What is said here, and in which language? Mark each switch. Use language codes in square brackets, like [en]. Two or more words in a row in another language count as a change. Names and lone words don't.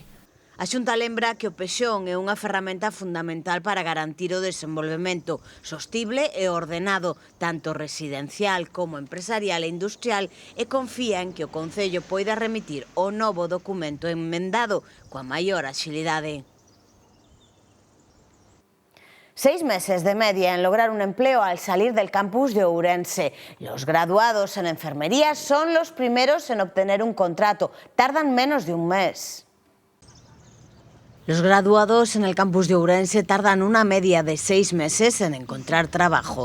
[gl] A Xunta lembra que o pexón é unha ferramenta fundamental para garantir o desenvolvemento sostible e ordenado, tanto residencial como empresarial e industrial, e confía en que o Concello poida remitir o novo documento enmendado coa maior axilidade. [es] 6 meses de media en lograr un empleo al salir del campus de Ourense. Los graduados en enfermería son los primeros en obtener un contrato. Tardan menos de un mes. Los graduados en el campus de Ourense tardan una media de 6 meses en encontrar trabajo.